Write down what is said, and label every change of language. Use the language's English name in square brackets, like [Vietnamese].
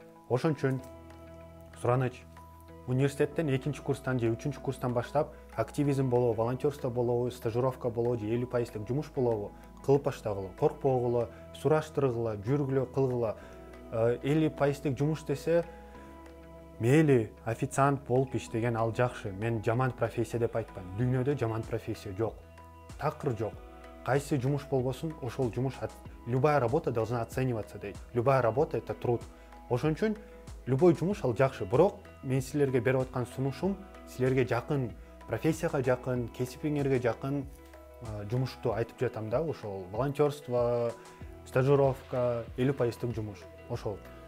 [Kyrgyz] Ошон үчүн сураныч университеттен 2-курстан же 3-курстан баштап активизм болобу, волонтерство болобу, стажировка болобу же 50% жумуш болобу кылып баштагыла. Коркпогула, сураштыргыла, жүргүлө, кылгыла. 50% жумуш десе, мейли официант болуп иштеген ал жакшы. Мен жаман профессия деп айтпайм. Дүйнөдө жаман профессия жок. Такыр жок. Кайсы жумуш болбосун, ошол жумуш, [Russian] любая работа должна оцениваться [Kyrgyz] дейт. [Russian] Любая работа это труд. [Kyrgyz] Ошон үчүн любой жумуш ал жакшы. Бирок мен силерге берип аткан сунушум силерге жакын, профессияга жакын, кесипиңерге жакын жумушту айтып жатам да. Ошол волонтерство, стажировка, 50% жумуш. Ошол.